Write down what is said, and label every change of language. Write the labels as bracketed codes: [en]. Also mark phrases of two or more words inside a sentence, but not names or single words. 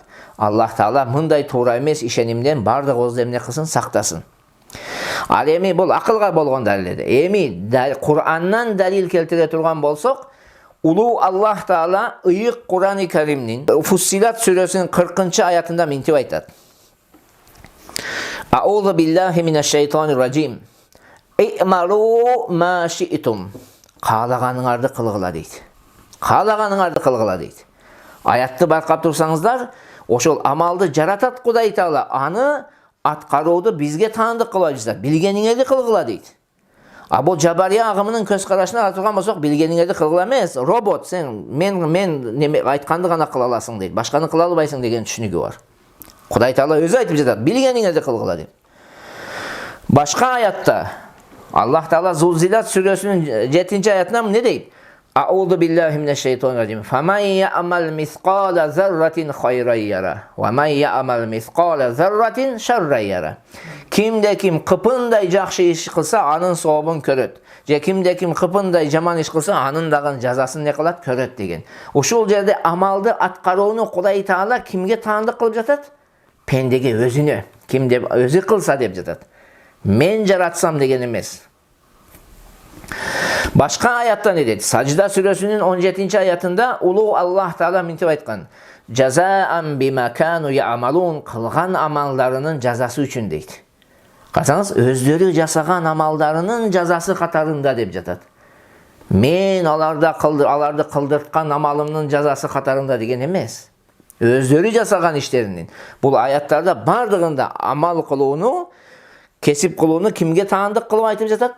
[ky] Аллах Таала мындай туура эмес ишенимден бардыгыбызды эмне кылсын? Сактасын. Ал эми бул акылга болгон далил. Эми Кураннан далил келтире турган болсок, улуу Аллах Таала ыйык Курани Каримнин Фуссилат сүрөсүнүн 40-аятында мынтип айтат. [ar] أعوذ بالله من الشيطان الرجيم. اعملوا ما شئتم. [ky] Каалаганыңарды кылгыла дейт. Каалаганыңарды кылгыла дейт. Аятты байкап турсаңыздар, ошол амалды жаратат Кудай Таала, аны аткарууду бизге таандык кылып жатат. Билгениңерди кылгыла дейт. А бул Жабария агымынын көз карашына карап турган болсок, билгениңерди кылгыла эмес, робот, сен мен айтканды гана кыла аласың дейт. Башканы кыла албайсың деген түшүнүгү бар. Кудай Таала өзү айтып жатат, билгениңерди кылгыла деп. Башка аятта Аллах Таала Зулзилат сүрөсүнүн 7-аятында эмне дейт? [ar] أعوذ بالله من الشيطان الرجيم. فمن يعمل مثقال ذرة خيرا يره ومن يعمل مثقال ذرة شرا يره. [ky] Кимде ким кыпындай жакшы иш кылса, анын сообун көрөт. Же кимде ким кыпындай жаман иш кылса, анын дагы жазасын не кылат? Көрөт деген. Ушул жерде амалды аткарууну Кудай Таала кимге таандык кылып жатат? Пендеге, өзүнө. Кимде өзү кылса деп жатат. Мен жаратсам деген эмес. Башка аятта не дейт? Сажда сүрөсүнүн 17-аятында улуу Аллах Таала мынтип айткан: [ar] "جزاء بما كانوا يعملون", [ky] кылган амалдарынын жазасы үчүн дейт. Карасаңыз, өздөрү жасаган амалдарынын жазасы катарында деп жатат. Мен аларды кылдырткан амалымдын жазасы катарында деген эмес. Өздөрү жасаган иштеринин. Бул аяттарда бардыгында амал кылууну, кесип кылууну кимге таандык кылып айтып жатат?